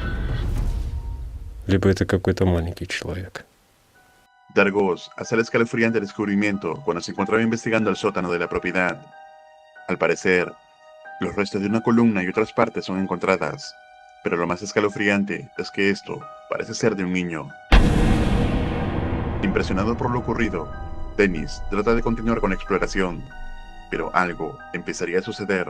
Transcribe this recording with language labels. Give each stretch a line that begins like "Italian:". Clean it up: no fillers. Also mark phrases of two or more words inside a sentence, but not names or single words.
Russian: Lибо это какой-то маленький человек.
Spanish: Dargos hace el escalofriante descubrimiento cuando se encontraba investigando el sótano de la propiedad. Al parecer, los restos de una columna y otras partes son encontradas, pero lo más escalofriante es que esto parece ser de un niño. Impresionado por lo ocurrido, Dennis trata de continuar con la exploración, pero algo empezaría a suceder.